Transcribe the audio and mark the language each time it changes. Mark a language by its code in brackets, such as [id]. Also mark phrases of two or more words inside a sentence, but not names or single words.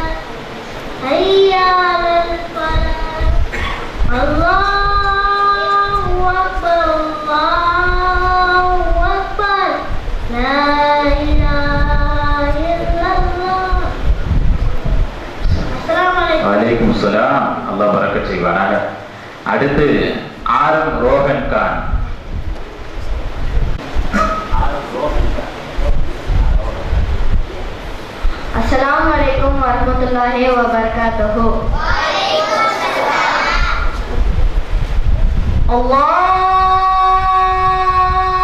[ar] حي على الفلاح. الله أكبر، الله أكبر. لا إله إلا الله. Assalamualaikum. [ta] வலைக்கும்சலாம். அல்லாஹ் பரக்கத் செய்வானாக. அடுத்து ஆரம் ரோஹன் கான். [ar] السلام عليكم ورحمة الله وبركاته. Allahu